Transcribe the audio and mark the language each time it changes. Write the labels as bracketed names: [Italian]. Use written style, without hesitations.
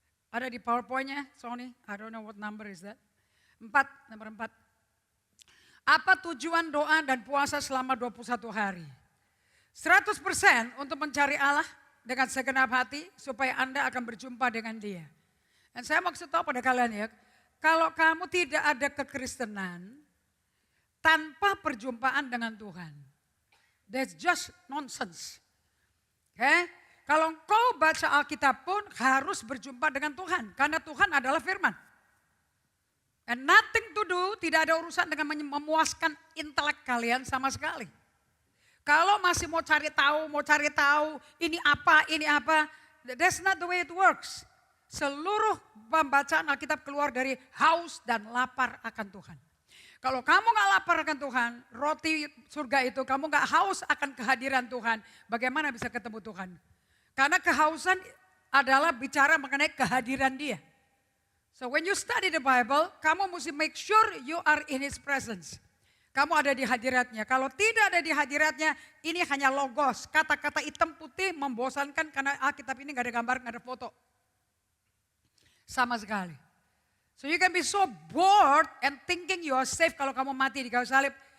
[Indonesian] Ada di PowerPoint-nya, [English] Sony, I don't know what number is that. [Indonesian] Nomor 4. Apa tujuan doa dan puasa selama 21 hari? 100% untuk mencari Allah dengan segenap hati supaya Anda akan berjumpa dengan Dia. Dan saya mau kasih tahu pada kalian ya, kalau kamu tidak ada kekristenan tanpa perjumpaan dengan Tuhan, [English] that's just nonsense. Okay? [Indonesian] Kalau engkau baca Alkitab pun harus berjumpa dengan Tuhan. Karena Tuhan adalah firman. [English] And nothing to do, [Indonesian] tidak ada urusan dengan memuaskan intelek kalian sama sekali. Kalau masih mau cari tahu, ini apa, [English] that's not the way it works. [Indonesian] Seluruh pembacaan Alkitab keluar dari haus dan lapar akan Tuhan. Kalau kamu gak lapar akan Tuhan, roti surga itu, kamu gak haus akan kehadiran Tuhan, bagaimana bisa ketemu Tuhan? Karena kehausan adalah bicara mengenai kehadiran Dia. [English] So when you study the Bible, [Indonesian] kamu mesti [English] make sure you are in His presence. [Indonesian] Kamu ada di hadiratnya. Kalau tidak ada di hadiratnya, ini hanya logos. Kata-kata hitam putih membosankan karena Alkitab ini gak ada gambar, gak ada foto. Sama sekali. [English] So you can be so bored and thinking you are safe [Indonesian] kalau kamu mati di kayu salib.